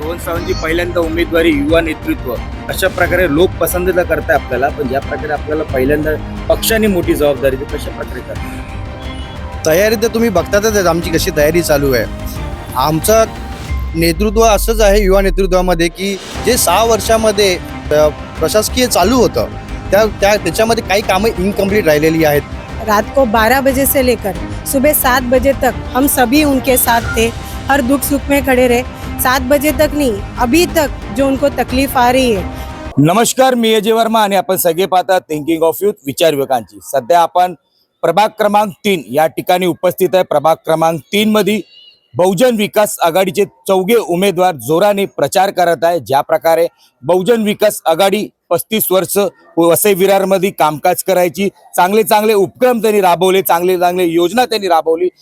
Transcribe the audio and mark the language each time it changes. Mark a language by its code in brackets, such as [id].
[mr] रोहन सावंतची पहिल्यांदा उमेदवारी, युवा नेतृत्व, अशा प्रकारे लोक पसंत तर करताय आपल्याला, पण ज्या प्रकारे आपल्याला पहिल्यांदा पक्षाने मोठी जबाबदारी, तर कशा प्रकारे करतात? तयारी तर तुम्ही बघतातच आमची कशी तयारी चालू आहे। आमचं नेतृत्व असंच आहे युवा नेतृत्वामध्ये की जे 6 वर्षामध्ये प्रशासकीय चालू होतं त्याच्यामध्ये काही कामं इनकम्प्लीट राहिलेली आहेत। [hi] रात को 12 बजे से लेकर सुबह 7 बजे तक हम सभी उनके साथ थे, हर दुख सुख में खड़े रहे। 7 बजे तक नहीं, अभी तक जो उनको तकलीफ आ रही है। [mr] नमस्कार, मी अजय वर्मा आणि आपण सगळे पाहता थिंकिंग ऑफ यूथ, विचार युवकांची। सध्या आपण प्रभाग क्रमांक 3 या ठिकाणी उपस्थित आहे। प्रभाग क्रमांक 3 मध्ये बहुजन विकास आघाडीचे 4 उमेदवार जोराने प्रचार करत आहे। ज्या प्रकारे बहुजन विकास आघाडी 35 वर्ष वसई विरारमध्ये कामकाज करायची, चांगले उपक्रम त्यांनी राबवले, चांगले योजना त्यांनी राबवली।